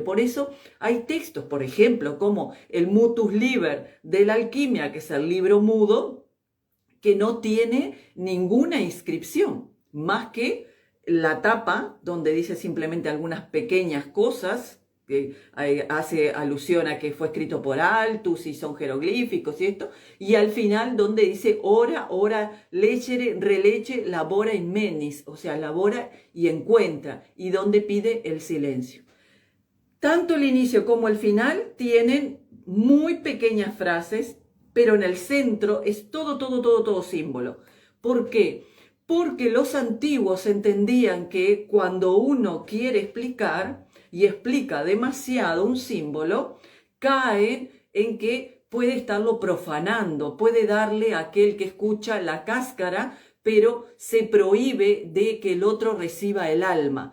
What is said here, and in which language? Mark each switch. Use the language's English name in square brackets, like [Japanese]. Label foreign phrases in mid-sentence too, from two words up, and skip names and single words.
[Spanish] Por eso hay textos, por ejemplo, como el Mutus Liber de la alquimia, que es el libro mudo, que no tiene ninguna inscripción, más que la tapa, donde dice simplemente algunas pequeñas cosas, que hace alusión a que fue escrito por Altus y son jeroglíficos y esto, y al final donde dice [Latin] ora, ora, lecere, releche, labora in menis, [Spanish] o sea, labora y encuentra, y donde pide el silencio. Tanto el inicio como el final tienen muy pequeñas frases, pero en el centro es todo símbolo. ¿Por qué? Porque los antiguos entendían que cuando uno quiere explicar y explica demasiado un símbolo, caen en que puede estarlo profanando, puede darle a aquel que escucha la cáscara, pero se prohíbe de que el otro reciba el alma.